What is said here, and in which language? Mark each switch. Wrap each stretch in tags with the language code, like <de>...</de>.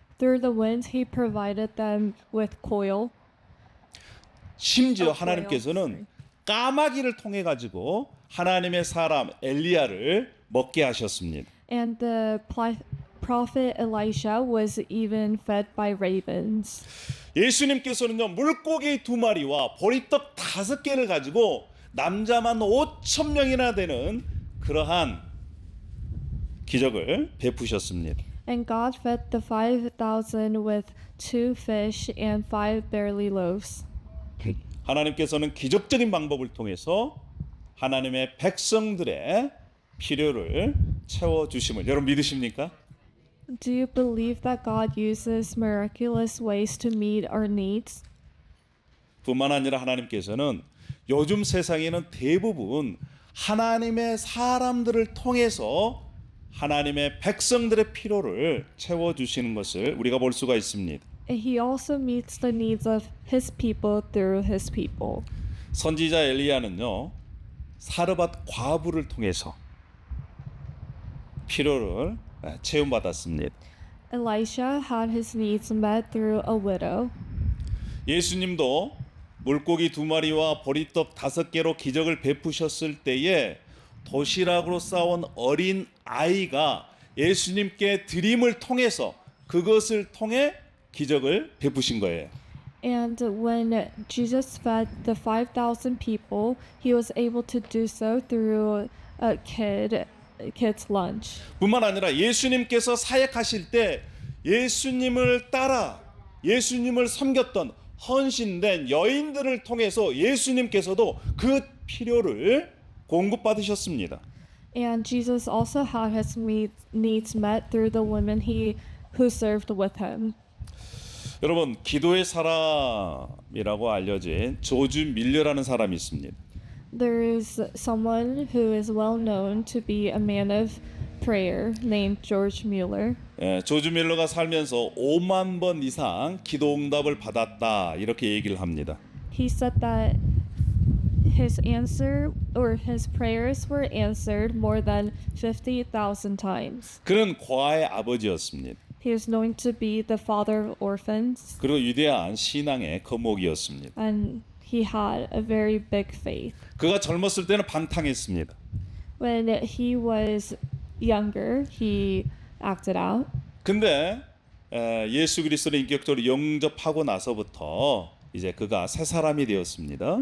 <en>Through the wind, he provided them with quail.</en> <ko>심지어</ko> <en>quail,</en> <ko>하나님께서는 까마귀를 통해 가지고 하나님의 사람 엘리야를 먹게 하셨습니다.</ko> <en>And the prophet Elisha was even fed by ravens.</en> <ko>예수님께서는요, 물고기 2마리와 보리떡 5개를 가지고 남자만 5,000명이나 되는 그러한 기적을 베푸셨습니다.</ko> <en>And God fed the 5,000 with 2 fish and 5 barley loaves.</en> <ko>하나님께서는 기적적인 방법을 통해서 하나님의 백성들의 필요를 채워 주심을 여러분 믿으십니까?</ko> <en>Do you believe that God uses miraculous ways to meet our needs?</en> <ko>뿐만 아니라 하나님께서는 요즘 세상에는 대부분 하나님의 사람들을 통해서 하나님의 백성들의 필요를 채워 주시는 것을 우리가 볼 수가 있습니다.</ko> <en>And he also meets the needs of his people through his people.</en> <ko>선지자 엘리야는요, 사르밧 과부를 통해서 필요를 채움받았습니다.</ko> <en>Elisha had his needs met through a widow.</en> <ko>예수님도 물고기 2마리와 보리떡 5개로 기적을 베푸셨을 때에 도시락으로 싸온 어린 아이가 예수님께 드림을 통해서 그것을 통해 기적을 베푸신 거예요.</ko> <en>And when Jesus fed the 5,000 people, he was able to do so through a kid's lunch.</en> <ko>뿐만 아니라 예수님께서 사역하실 때 예수님을 따라 예수님을 섬겼던 헌신된 여인들을 통해서 예수님께서도 그 필요를 공급받으셨습니다.</ko> <en>And Jesus also had his needs met through the women who served with him.</en> <ko>여러분, 기도의 사람이라고 알려진 조지 밀러라는 사람이 있습니다.</ko> <en>There is someone who is well known to be a man of prayer named George Mueller.</en> <ko>조지 밀러가 살면서 5만 번 이상 기도 응답을 받았다 이렇게 얘기를 합니다.</ko> <en>He said that his prayers were answered more than 50,000 times.</en> <ko>그는 고아의 아버지였습니다.</ko> <en>He was known to be the father of orphans,</en> <ko>그리고 위대한 신앙의 거목이었습니다.</ko> <en>and he had a very big faith.</en> <ko>그가 젊었을 때는 방탕했습니다.</ko> <en>When he was younger, he acted out.</en> <ko>근데 예수 그리스도를 인격적으로 영접하고 나서부터 이제 그가 새 사람이 되었습니다.</ko>